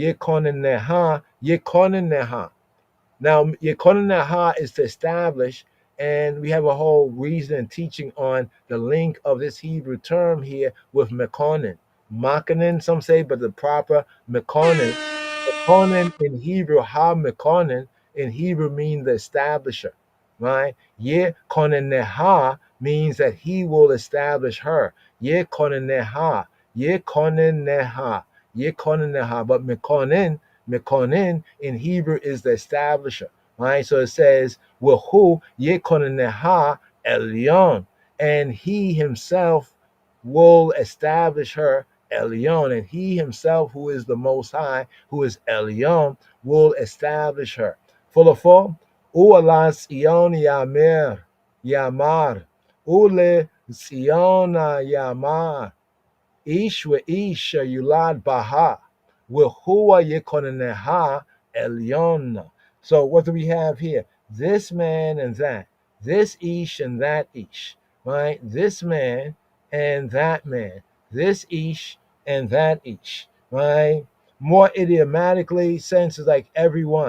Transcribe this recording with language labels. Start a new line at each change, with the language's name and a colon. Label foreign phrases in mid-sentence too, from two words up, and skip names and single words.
English: Now, Yekoneha is to establish, and we have a whole reason and teaching on the link of this Hebrew term here with Mekonin. Makanin, some say, but the proper Mekonin. Mekonin in Hebrew, Mekonin in Hebrew means the establisher, right? Yekoneha means that he will establish her.
Hebrew: יכונה, יכוננה. יכוננה.
English: But Mekonen in Hebrew is the establisher. Right? So it says,
Hebrew: והוא יכוננה עליון.
English: And he himself will establish her Elyon. And he himself, who is the Most High, who is Elyon, will establish her. Full of full.
Hebrew: ולציון יאמר. ולציון יאמר. איש ואיש יולד בה. והוא יכוננה עליון.
English: So what do we have here? This man and that. This Ish and that Ish. Right? This man and that man. This Ish and that Ish. Right? More idiomatically, senses like everyone.